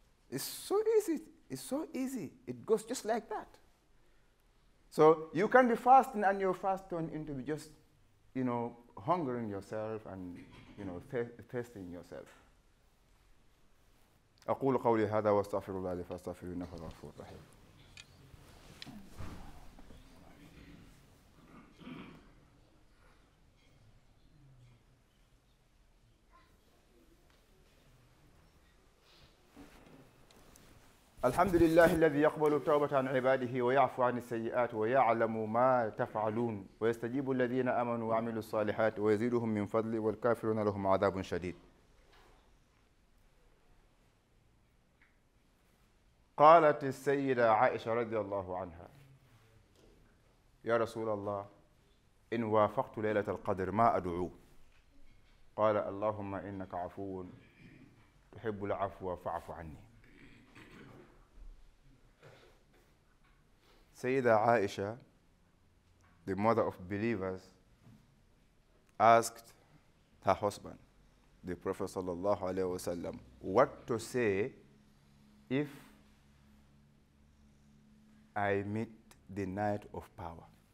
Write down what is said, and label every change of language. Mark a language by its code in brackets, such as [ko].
[en] It's so easy. It's so easy. It goes just like that. So you can be fasting and your fast turn into just, hungering yourself and, thirsting yourself. [ar] أقول قولي هذا واستغفر الله لي فاستغفروه إنه هو الغفور الرحيم. الحمد لله الذي يقبل التوبة عن عباده ويعفو عن السيئات ويعلم ما تفعلون ويستجيب الذين آمنوا وعملوا الصالحات ويزيدهم من فضله والكافرون لهم عذاب شديد. قالت السيدة عائشة رضي الله عنها: يا رسول الله إن وافقت ليلة القدر ما أدعو؟ قال: اللهم إنك عفو تحب العفو فاعف عني. [en] Sayyidah Aisha, the mother of believers, asked her husband, the Prophet sallallahu alaihi wasallam, what to say if I meet the night of power.